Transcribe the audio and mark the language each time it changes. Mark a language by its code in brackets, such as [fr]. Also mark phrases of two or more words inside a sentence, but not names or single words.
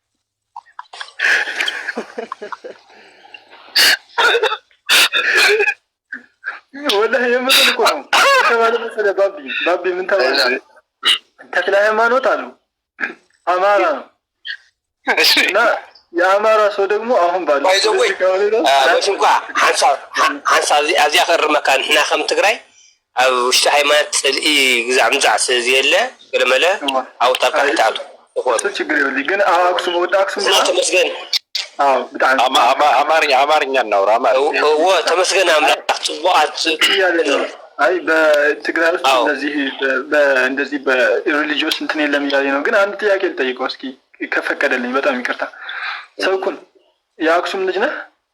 [am] ወላሂ የምትል እኮ ነው ተባለ መሰለህ። ባቢ ምን ተባለ? ተክለ ሃይማኖት አሉ አማራ ነው እና የአማራ ሰው ደግሞ አሁን ባለው [ti] እንኳ ሀንሳብ እዚያ ከርመካን እና ከም ትግራይ ኣብ ውሽጢ ሃይማኖት ፅልኢ ግዛዕ ምዛዕ ስለዝየለ ገለመለ ኣውታርካ ሕታቱ [am] ችግር የለውም። ግን አክሱም ወደ አክሱም ተመስገን አማርኛ እናውራ ተመስገን አምላክ ጽቡቃት አይ በትግራይ ውስጥ እንደዚህ በሪሊጂየስ እንትን የለም እያለ ነው። ግን አንድ ጥያቄ ልጠይቀው እስኪ ከፈቀደልኝ፣ በጣም ይቅርታ። ሰውኩን የአክሱም ልጅ ነህ?